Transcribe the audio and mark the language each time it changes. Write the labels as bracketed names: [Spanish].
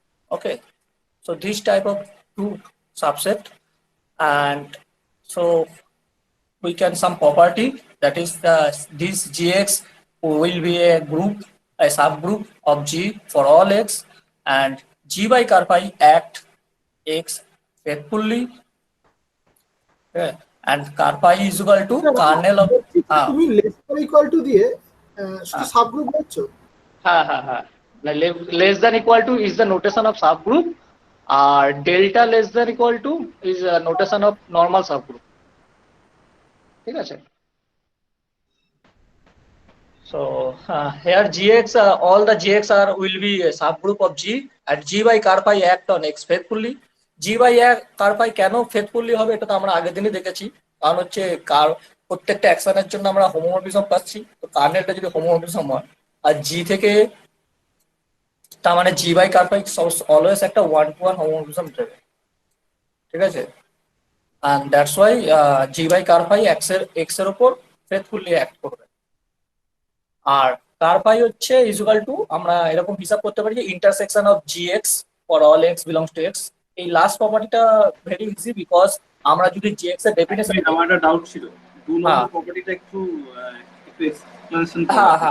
[English] Okay, so this type of two subset, and so we can some property, that is this Gx will be a group, a subgroup of G for all X, and G by pi act X faithfully, and pi is equal to kernel of [Bangla] তুমি less than equal to দিয়ে শুধু subgroup বলছো? [English] হ্যাঁ, less than equal to is the notation of subgroup, আর delta less than equal to is a notation of normal subgroup. [Bangla] ঠিক আছে? [English] So here Gx, all the Gx are will be a subgroup of G, and G by pi act on X faithfully. [Bangla] G by pi কেন faithfully হবে এটা তো আমরা আগের দিনই দেখেছি, কারণ হচ্ছে প্রত্যেকটা অ্যাকশনের জন্য আমরা হোমোমরফিজম পাচ্ছি, তো কার্নেলটা যদি হোমোমরফিজম হয় আর G থেকে, তার মানে G by pi অলওয়েজ একটা 1-to-1 হোমোমরফিজম দেবে। ঠিক আছে, [English] and that's why G by pi X এর উপর faithfully act করবে। [Bangla] আর pi হচ্ছে ইকুয়াল টু, আমরা এরকম হিসাব করতে পারি যে [English] Intersection of Gx for all X belongs to X। [Bangla] এই লাস্ট প্রপার্টিটা [English] very easy, because [Bangla] আমরা যদি Gx এর ডেফিনেশন, আমার একটা ডাউট ছিল, 2 নম্বর প্রপার্টিটা একটু এক্সপ্লেনেশন করো।